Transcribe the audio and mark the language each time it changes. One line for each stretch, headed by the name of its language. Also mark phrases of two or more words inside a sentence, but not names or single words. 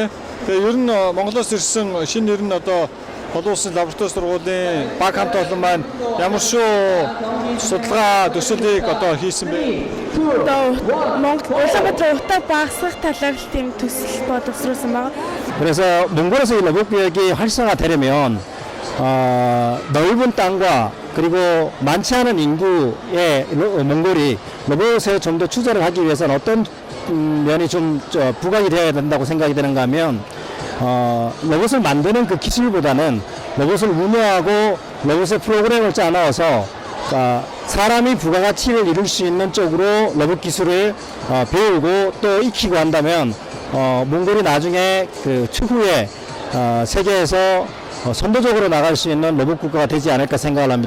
Mongolian: Тэгээ ер нь Монголоос ирсэн шинэ нэр нь одоо олон улсын лаборатори сургуулийн баг хамт олон маань ямар шүү судалгаа төсөлийг одоо хийсэн бэ? Улаанбаатар утаа багасгах талаар тийм төсөл боловсруулсан байна.
Korean: 그래서 몽골에서 이 로봇 교육이 활성화되려면 넓은 땅과 그리고 많지 않은 인구의 몽골이 로봇에 좀 더 투자를 하기 위해서는 어떤 면이 좀 부각이 되어야 된다고 생각이 되는가 하면 로봇을 만드는 그 기술보다는 로봇을 운영하고 로봇의 프로그램을 짜 나와서 사람이 부가가치를 이룰 수 있는 쪽으로 로봇 기술을 배우고 또 익히고 한다면 몽골이 나중에 그 추후에 세계에서 선도적으로 나갈 수 있는 로봇 국가가 되지 않을까 생각을 합니다.